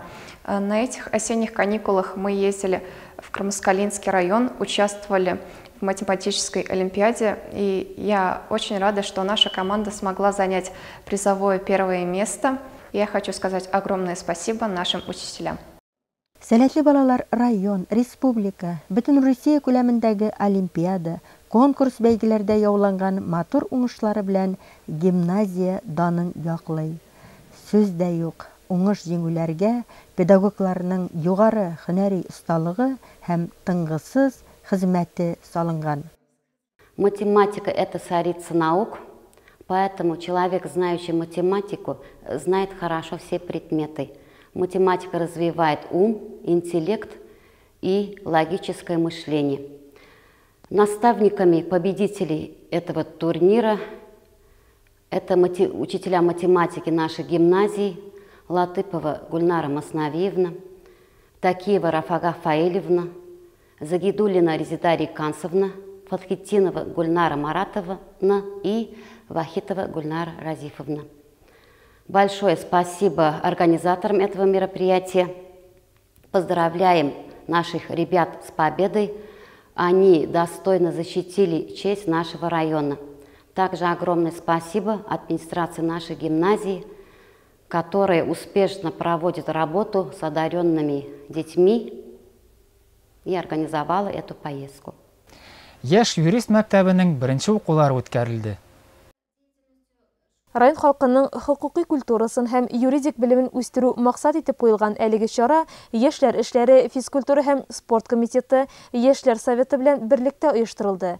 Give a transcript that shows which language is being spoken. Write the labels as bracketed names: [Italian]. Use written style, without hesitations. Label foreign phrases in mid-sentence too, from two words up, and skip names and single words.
[Russian] На этих осенних каникулах мы ездили в Кармаскалинский район, участвовали в математической олимпиаде, и я очень рада, что наша команда смогла занять призовое первое место. Я хочу сказать огромное спасибо нашим учителям. [Tatar] Сәләтле балалар район, республика, бөтен Россия күләмендәге олимпиада, конкурс бәйгеләрдә яуланган матур уңышлары белән гимназия данын яклый. Сүз дә юк, уңыш җиңүләргә педагогларның югары һөнәри осталыгы һәм тынгысыз хезмәте салынган. [Russian] Математика – это царица наук, поэтому человек, знающий математику, знает хорошо все предметы. Математика развивает ум, интеллект и логическое мышление. Наставниками победителей этого турнира это учителя математики нашей гимназии Латыпова Гульнара Маснавиевна, Такиева Рафага Фаилевна, Загидулина Резида Рикансовна, Фатхитинова Гульнара Маратовна и Вахитова Гульнара Разифовна. Большое спасибо организаторам этого мероприятия. Поздравляем наших ребят с победой. Они достойно защитили честь нашего района. Также огромное спасибо администрации нашей гимназии, которая успешно проводит работу с одаренными детьми и организовала эту поездку. [Tatar] Яш юрист мәктәбенең беренче укулары үткәрелде. Район халкының хукукый культурасын һәм юридик белемен үстерү максат итеп куелган әлеге чара Яшьләр эшләре, физкультура һәм спорт комитеты, Яшьләр советы белән берлектә оештырылды.